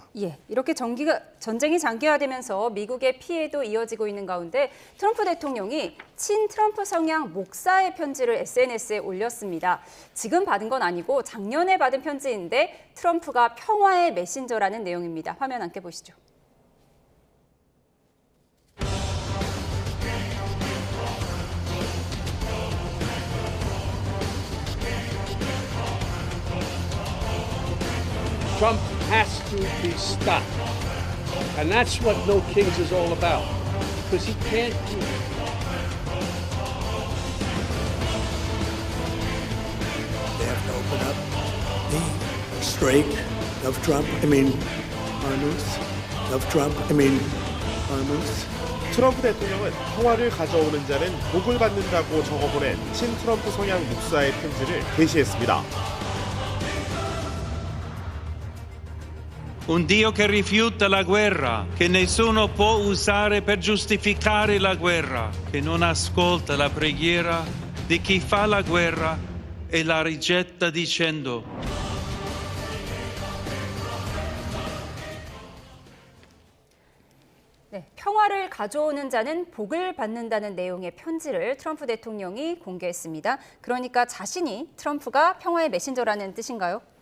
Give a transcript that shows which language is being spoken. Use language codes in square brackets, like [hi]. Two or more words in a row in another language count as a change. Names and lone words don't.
[ko] 예, 이렇게 전쟁이 장기화되면서 미국의 피해도 이어지고 있는 가운데 트럼프 대통령이 친 트럼프 성향 목사의 편지를 SNS에 올렸습니다. 지금 받은 건 아니고 작년에 받은 편지인데 트럼프가 평화의 메신저라는 내용입니다. 화면 함께 보시죠. [en] Trump has to be stopped. And that's what No Kings is all about. Because he can't keep. They have to open up the strait of Trump, Hormuz, Hormuz. [ko] 트럼프 대통령은 평화를 가져오는 자는 복을 받는다고 적어보낸 친 트럼프 성향 목사의 편지를 게시했습니다. [it] Un Dio che rifiuta la guerra, che nessuno può usare per giustificare la guerra, che non ascolta la preghiera di chi fa la guerra e la rigetta dicendo: [ko] 네, 평화를 가져오는 자는 복을 받는다는 내용의 편지를 트럼프 대통령이 공개했습니다. 그러니까 자신이 트럼프가 평화의 메신저라는 뜻인가요?